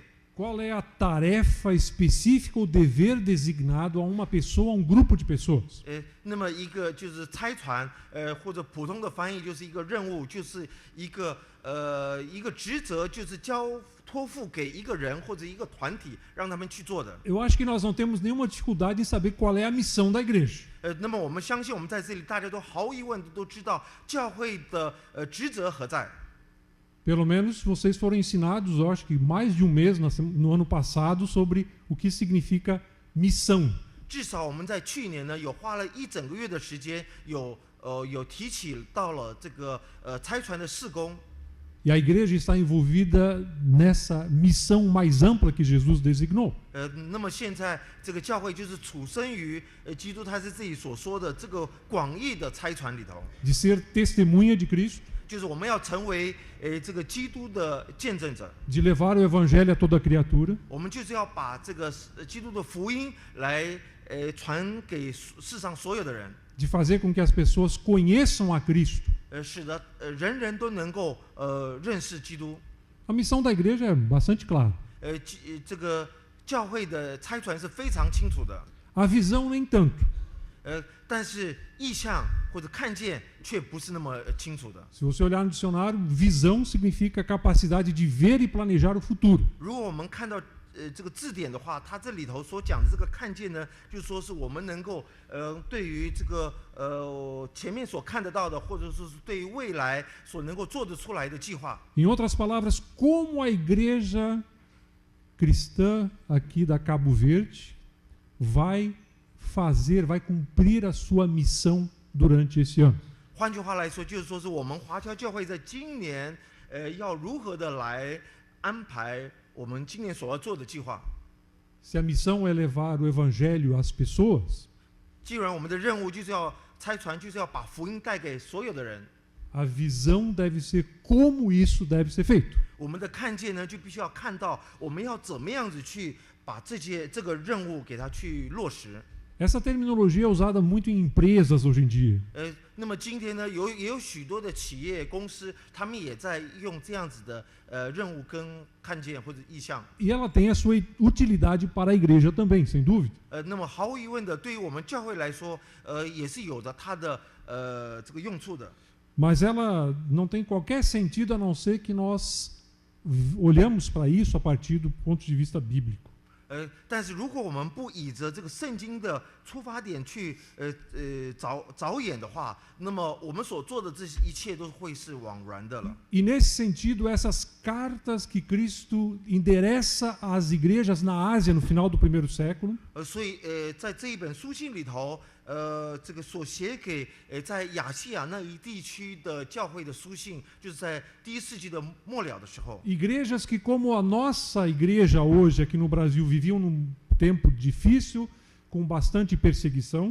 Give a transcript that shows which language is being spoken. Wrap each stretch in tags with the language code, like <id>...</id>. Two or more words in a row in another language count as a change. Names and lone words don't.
<pt>Qual é a tarefa específica ou dever designado a uma pessoa, a um grupo de pessoas?</pt> <zh>那么一个就是差传，或者普通的翻译就是一个任务，就是一个职责，就是托付给一个人或者一个团体，让他们去做的。</zh> <pt>Eu acho que nós não temos nenhuma dificuldade em saber qual é a missão da igreja.</pt> <zh>那么我们相信，我们在这里大家都毫无疑问都知道教会的职责何在。</zh> <pt>Pelo menos vocês foram ensinados, eu acho que mais de um mês no ano passado, sobre o que significa missão.</pt> <zh>至少我们在去年呢，有花了一整个月的时间，有提起到了这个差传的事工。</zh> <pt>E a igreja está envolvida nessa missão mais ampla que Jesus designou.</pt> <zh>那么现在这个教会就是处身于基督他是自己所说的这个广义的差传里头。</zh> <pt>De ser testemunha de Cristo.</pt> <zh>就是我们要成为这个基督的见证者。</zh> <pt>De levar o evangelho a toda criatura.</pt> <zh>我们就是要把这个基督的福音来传给世上所有的人。</zh> <pt>De fazer com que as pessoas conheçam a Cristo.</pt> <zh>使得人人都能够认识基督。</zh> <pt>A missão da igreja é bastante clara.</pt> <zh>这个教会的差传是非常清楚的。</zh> <pt>A visão nem tanto.</pt> <zh>但是意象或者看见却不是那么清楚的。</zh> <pt>Se você olhar no dicionário, visão significa capacidade de ver e planejar o futuro.</pt> <zh>如果我们看到这个字典的话，它这里头所讲的这个看见呢，就是说是我们能够对于这个前面所看得到的，或者说是对于未来所能够做得出来的计划。</zh> <pt>Em outras palavras, como a igreja cristã aqui da Cabo Verde vai cumprir a sua missão durante esse ano.</pt> <zh>换句话来说，就是说是我们华侨教会在今年要如何的来安排我们今年所要做的计划。</zh> <pt>Se a missão é levar o evangelho às pessoas,</pt> <zh>既然我们的任务就是要差传，就是要把福音带给所有的人，</zh> <pt>a visão deve ser como isso deve ser feito.</pt> <zh>我们的看见呢，就必须要看到我们要怎么样子去把这个任务给它去落实。</zh> <pt>Essa terminologia é usada muito em empresas hoje em dia.</pt> <zh>那么今天呢，也有许多的企业公司，他们也在用这样子的任务跟看见或者意向。</zh> <pt>E ela tem a sua utilidade para a igreja também, sem dúvida.</pt> <zh>那么毫无疑问的，对于我们教会来说，也是有着它的这个用处的。</zh> <pt>Mas ela não tem qualquer sentido a não ser que nós olhamos para isso a partir do ponto de vista bíblico.</pt> <zh>但是如果我们不以着这个圣经的出发点去着眼的话，那么我们所做的这一切都会是枉然的了。</zh> <pt>E nesse sentido, essas cartas que Cristo endereça às igrejas na Ásia no final do primeiro século,</pt> <zh>所以在这一本书信里头，这个所写给在亚细亚那一地区的教会的书信，就是在第1世纪的末了的时候，</zh> <pt>igrejas que como a nossa igreja hoje aqui no Brasil viviam num tempo difícil, com bastante perseguição,</pt>